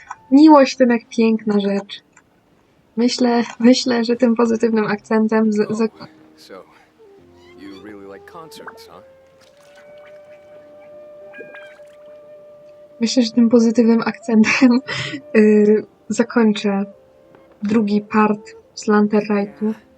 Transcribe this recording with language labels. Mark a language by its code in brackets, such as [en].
[pl] Miłość, jednak piękna rzecz. Myślę, że tym pozytywnym akcentem [en] So, you really like concerts, huh? [pl] Myślę, że tym pozytywnym akcentem zakończę drugi part z Rite'u.